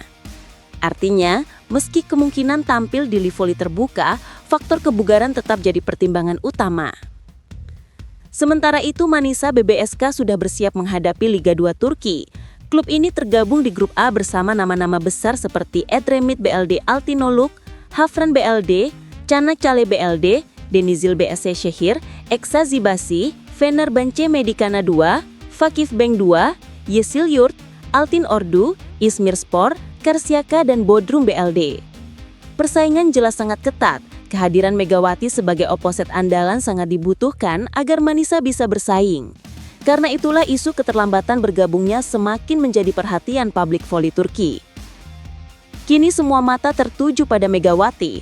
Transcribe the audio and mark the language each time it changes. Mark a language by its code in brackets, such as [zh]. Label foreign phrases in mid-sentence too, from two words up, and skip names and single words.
[id] Artinya, meski kemungkinan tampil di Livoli terbuka, faktor kebugaran tetap jadi pertimbangan utama. Sementara itu, Manisa BBSK sudah bersiap menghadapi Liga 2 Turki. Klub ini tergabung di grup A bersama nama-nama besar seperti Edremit BLD Altinoluk, Hafran BLD, Çanakkale BLD, Denizli BSC Şehir, Eksa Zibasi, Fenerbahçe Medikana 2, Vakif Bank 2, Yeşilyurt, Altın Ordu, İzmirspor, Karşıyaka, dan Bodrum BLD. Persaingan jelas sangat ketat. Kehadiran Megawati sebagai oposet andalan sangat dibutuhkan agar Manisa bisa bersaing. Karena itulah isu keterlambatan bergabungnya semakin menjadi perhatian publik voli Turki. Kini semua mata tertuju pada Megawati.